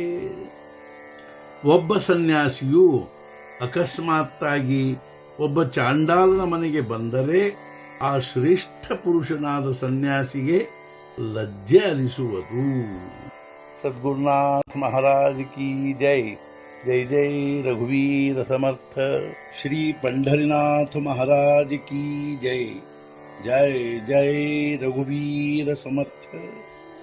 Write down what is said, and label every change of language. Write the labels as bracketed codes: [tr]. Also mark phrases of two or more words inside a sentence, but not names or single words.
[kn] ಒಬ್ಬ ಸನ್ಯಾಸಿಯು ಅಕಸ್ಮಾತ್ತಾಗಿ ಒಬ್ಬ ಚಾಂಡಾಲನ ಮನೆಗೆ ಬಂದರೆ ಆ ಶ್ರೇಷ್ಠ ಪುರುಷನಾದ ಸನ್ಯಾಸಿಗೆ ಲಜ್ಜೆ ಅನಿಸುವುದು. [hi] सद्गुरुनाथ महाराज की जय. [mr] जय जय रघुवीर समर्थ. [hi] ಶ್ರೀ पंढरीनाथ महाराज की जय. [mr] जय जय रघुवीर समर्थ.